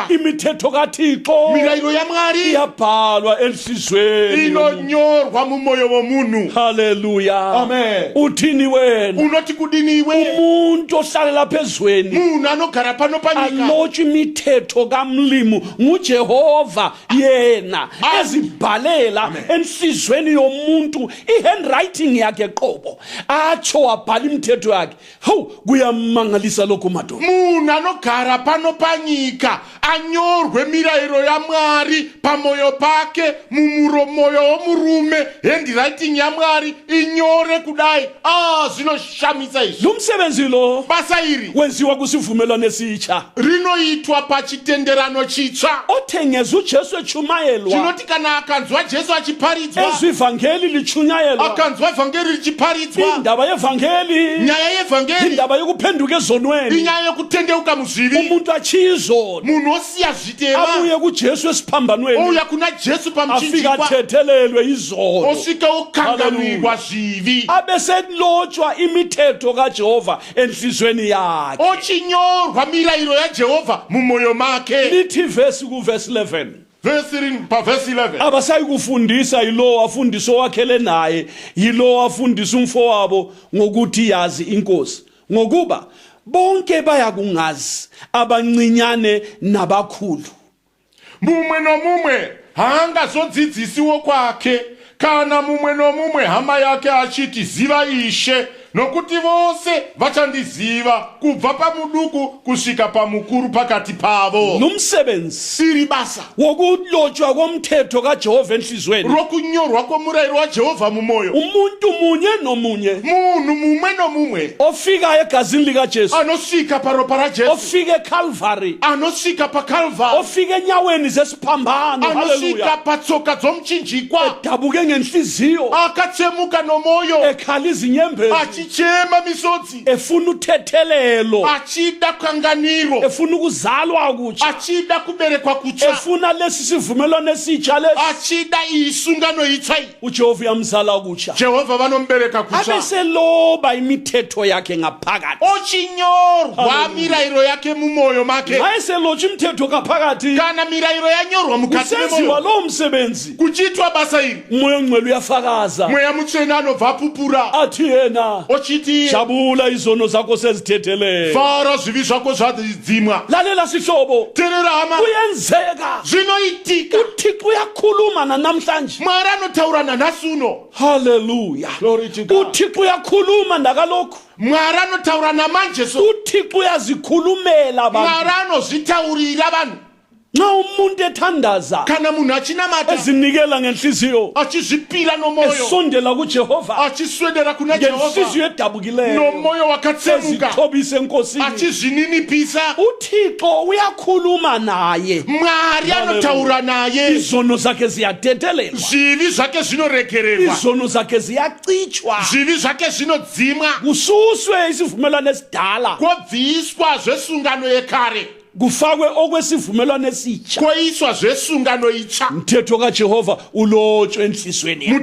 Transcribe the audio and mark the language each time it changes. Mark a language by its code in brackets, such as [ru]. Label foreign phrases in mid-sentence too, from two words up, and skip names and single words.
[nd] imithetho kaThixo [sn] mirayiro yaMwari [nd] iyabhalwa enhlizweni. [sn] inonyorwa mumoyo womunhu. Haleluya. Amen. [nd] Uthini wena? [sn] Unoti kudini iwe? [nd] Umuntu ohlalela phezweni [sn] Munhu anogara pano panyika [nd] alotshwe imithetho kaMlimu nguJehova yena, ezibhalela enhlizweni yomuntu ihandwriting yakhe qobo, atsho wabhala imithetho yakhe. Hawu, kuyamangalisa lokho madoda. [sn] munhu anogara pano panyika anyorwe mirayiro yaMwari pamoyo pake, mumuromoyo womurume, handwriting yaMwari inyore kudai. Zvinoshamisa izvi. [nd] Lumsebenzi lo [sn] basa iri [nd] wenziwa kusivumelwano esitsha [sn] rinoitwa pachitenderano chitsva. [nd] othengeza uJesu echumayelwa, [sn] Chinoti kana akanzwa Jesu achiparidzwa, [nd] ezivangeli lichunyayelwa, [sn] akanzwa evhangeri richiparidzwa, [nd] indaba yevangeli, [sn] nyaya yevhangeri, [nd] indaba yokuphenduka ezonweni, [sn] inyaya yokutendeuka muzvivi, [nd] umuntu achizono [sn] munhu osiya zvitema [nd] abuye kuJesu esiphambanweni, [sn] ouya kuna Jesu [nd] afika [sn] pamuchinjikwa, [nd] athethelelwe izono, [sn] osvika okanganwirwa zvivi, [nd] abeselotshwa imithetho kaJehova enhlizweni yakhe. [sn] ochinyorwa mirayiro yaJehovha mumwoyo make. [nd] Lithi verse kuverse 11, [sn] Pavesi 11 [nd] abasayi kufundisa yilo afundisa owakhele naye, yilo afundisa umfowabo ngokuthi yazi inkosi, ngokuba bonke bayakungazi, abancinyane nabakhulu. [sn] mumwe nomumwe haangazodzidzisiwo kwake, kana mumwe nomumwe hama yake achiti ziva Ishe, nokuti vose vachandiziva, kubva pamuduku kusvika pamukuru pakati pavo. [nd] Numsebenzi [sn] Iri basa [nd] wokulotshwa komthetho kaJehova enhlizweni, [sn] rokunyorwa kwomurayiro waJehovha mumwoyo. [nd] umuntu munye nomunye [sn] Munhu mumwe nomumwe [nd] ofika egazini likaJesu, [sn] anosvika paropa raJesu, [nd] ofika eCalvary, [sn] anosvika paKalvari, [nd] ofika enyaweni zesiphambano, [sn] anosvika haleluya, patsoka dzomuchinjikwa, [nd] dabuke ngenhliziyo, [sn] akatsemuka nomwoyo, [nd] ekhala izinyembezi, [sn] achichema misodzi, [nd] efuna uthethelelo, [sn] achida kanganiro, [nd] efuna ukuzalwa kutsha, [sn] achida kuberekwa kutsha, [nd] efuna lesi sivumelwano esitsha lesi, [sn] achida isungano itsva. [nd] uJehova uyamzala kutsha, [sn] Jehovha vanombereka kutsha, [nd] abeseloba imithetho yakhe ngaphakathi, [sn] ochinyorwa Hallelujah. mirayiro yake mumwoyo make. [nd] ayeselotshwa imithetho ngaphakathi, [sn] Kana mirayiro yanyorwa mukati [nd] kusenziwa [sn] memwoyo, [nd] lowo msebenzi, [sn] kuchitwa basa iri, [nd] umoya ongcwele uyafakaza [sn] mweya mutsvene anobva pupura, [nd] athi yena [sn] ochiti [nd] jabula izono zakho sezithethelele. [sn] fara zvivi zvako zvadzimwa. [nd] Lalela sihlobo, [sn] Teerera hama, [nd] kuyenzeka [sn] zvinoitika. [nd] uThixo uyakhuluma namhlanje, [sn] Mwari anotaura nanhasi uno. haleluya, [en] Glory to God. [nd] uThixo uyakhuluma ndakalokhu, [sn] Mwari anotaura namanje so. [nd] uThixo uyazikhulumela abantu. [sn] Mwari anozvitaurira vanhu. [nd] Nxa umuntu ethandaza, [sn] Kana munhu achinamata, [nd] ezinikela ngenhliziyo, [sn] achizvipira nomoyo, [nd] esondela kuJehova [sn] achiswedera kuna Jehovha [nd] ngenhliziyo edabukileyo, [sn] nomoyo wakatsemuka, [nd] ezithobisa enkosini, [sn] achizvininipisa, [nd] uThixo uyakhuluma naye, [sn] Mwari anotaura naye, [nd] izono zakhe ziyathethelelwa, [sn] zvivi zvake zvinoregererwa, [nd] izono zakhe ziyacitshwa, [sn] zvivi zvake zvinodzimwa, [nd] kususwe isivumelwano esidala, [sn] kwobviswa zvesungano yekare, [nd] kufakwe okwesivumelwano esitsha. [sn] kwoiswa zvesungano itsva. [nd] Umthetho kaJehova ulotshwe enhlizweni yakhe.